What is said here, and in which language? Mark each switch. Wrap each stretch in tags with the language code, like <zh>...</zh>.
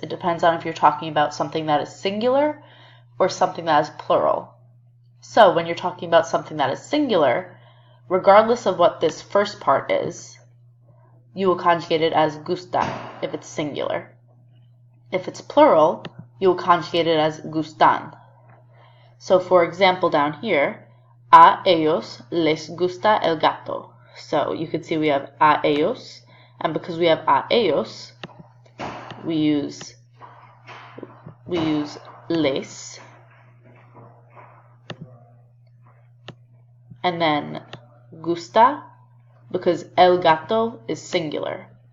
<en>It depends on if you're talking about something that is singular or something that is plural. So when you're talking about something that is singular, regardless of what this first part is, you will conjugate it as gustar if it's singular. If it's plural, you will conjugate it as gustan. So for example down here,</en> <es>a ellos les gusta el gato.</es> <en>So you can see we have</en> <es>a ellos,</es> <en>and because we have a ellos, we use les, and then gusta, because</en> <es>el gato</es> <en>is singular.</en>